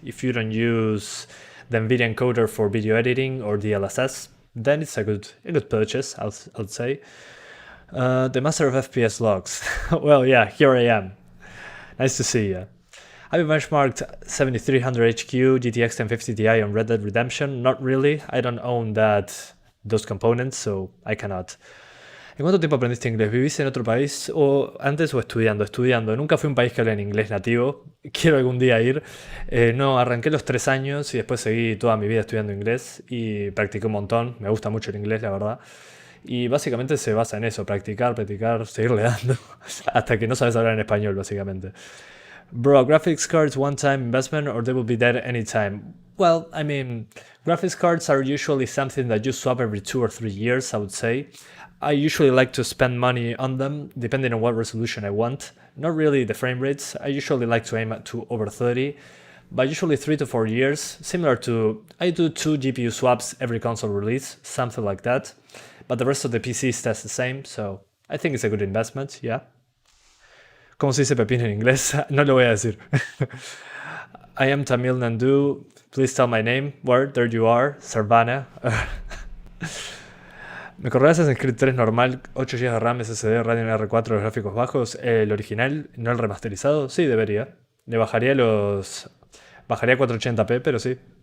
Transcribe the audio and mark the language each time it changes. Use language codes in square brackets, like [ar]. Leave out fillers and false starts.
[en] If you don't use the Nvidia encoder for video editing or DLSS, then it's a good purchase, I'll say. The master of FPS logs. Well, yeah, here I am. Nice to see you. Have you benchmarked 7300 HQ, GTX 1050 Ti on Red Dead Redemption? Not really. I don't own those components, so I cannot. [es] ¿En cuánto tiempo aprendiste inglés? ¿Vivís en otro país o antes o estudiando? Estudiando. Nunca fui a un país que hable en inglés nativo. Quiero algún día ir. No, arranqué los 3 años y después seguí toda mi vida estudiando inglés y practiqué un montón. Me gusta mucho el inglés, la verdad. Y básicamente se basa en eso, practicar, seguirle dando hasta que no sabes hablar en español, básicamente. [en] Bro, graphics cards one-time investment or they will be dead anytime? Well, I mean, graphics cards are usually something that you swap every 2 or 3 years, I would say. I usually like to spend money on them, depending on what resolution I want. Not really the frame rates, I usually like to aim to over 30, but usually 3 to 4 years, similar to, I do 2 GPU swaps every console release, something like that. But the rest of the PC stays the same, so I think it's a good investment, yeah. [es] ¿Cómo se dice pepino en inglés? No lo voy a decir. [en] I am Tamil Nandu. Please tell my name. Where? There you are. Sarvana. [es] ¿Me correrás Assassin's Creed 3 normal? 8 GB de RAM, SSD, Radeon R4, los gráficos bajos. ¿El original, no el remasterizado? Sí, debería. Le bajaría Bajaría a 480p, pero sí.